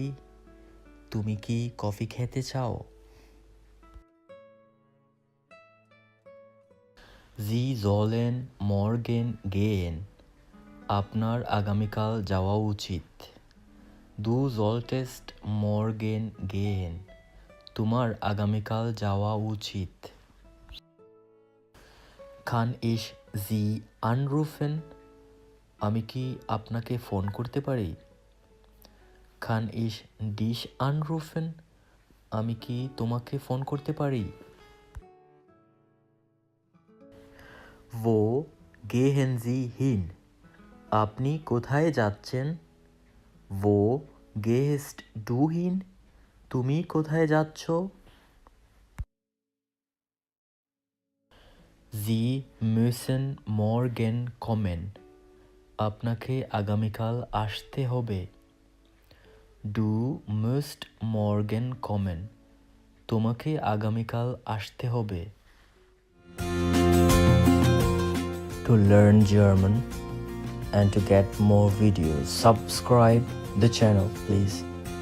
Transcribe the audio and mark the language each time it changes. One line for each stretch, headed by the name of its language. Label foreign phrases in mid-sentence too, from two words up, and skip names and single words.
Bangla: তুমি কি কফি খেতে চাও?
German: Sie sollen morgen gehen.
Bangla: আপনার আগামীকাল যাওয়া উচিত।
German: Du solltest morgen gehen.
Bangla: তোমার আগামীকাল যাওয়া উচিত।
German: Kann ich Sie anrufen?
Bangla: আমি কি আপনাকে ফোন করতে পারি?
German: Kann ich dich anrufen?
Bangla: আমি কি তোমাকে ফোন করতে পারি?
German: Wo gehen Sie hin?
Bangla: আপনি কোথায় যাচ্ছেন?
German: Wo gehst du hin?
Bangla: তুমি কোথায় যাচ্ছ?
German: Sie müssen morgen kommen.
Bangla: আপনাকে আগামীকাল আসতে হবে।
German: Du musst morgen kommen.
Bangla: তোমাকে আগামীকাল আসতে হবে।
English: To learn German and to get more videos, subscribe the channel please.